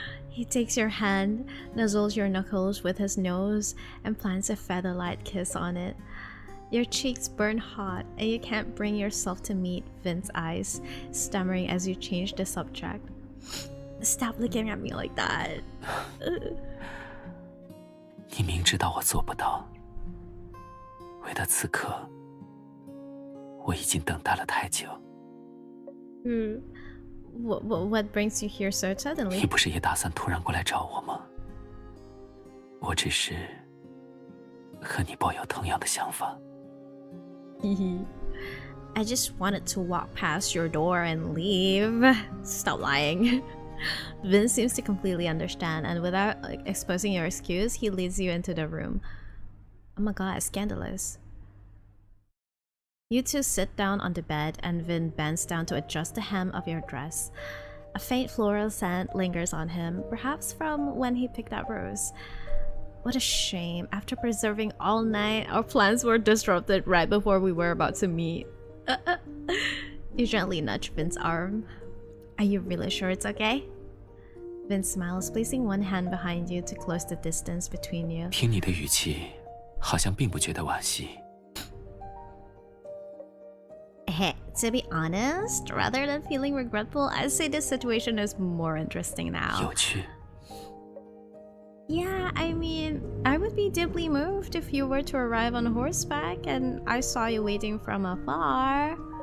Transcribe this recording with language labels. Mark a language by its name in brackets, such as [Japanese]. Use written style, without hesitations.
[English] He takes your hand, nuzzles your knuckles with his nose, and plants a feather-light kiss on it. Your cheeks burn hot, and you can't bring yourself to meet Vin's eyes, stammering as you change the subject. Stop looking at me like that. [Chinese] 你明知道我做不到，为了此刻，我已经等待了太久。 [English] What brings you here so suddenly? [Chinese] 你不是也打算突然过来找我吗？我只是和你抱有同样的想法。 [English] I just wanted to walk past your door and leave. Stop lying. Vince seems to completely understand, and without exposing your excuse, he leads you into the room. Oh my god, scandalous. You two sit down on the bed, and Vin bends down to adjust the hem of your dress. A faint floral scent lingers on him, perhaps from when he picked that rose. What a shame. After preserving all night, our plans were disrupted right before we were about to meet. You gently nudge Vin's arm. Are you really sure it's okay? Vin smiles, placing one hand behind you to close the distance between you. [Chinese] 听你的语气，好像并不觉得惋惜。 [English] Hey, to be honest, rather than feeling regretful, I'd say this situation is more interesting now. [Chinese] 有趣。 [English] Yeah, I mean, I would be deeply moved if you were to arrive on horseback and I saw you waiting from afar.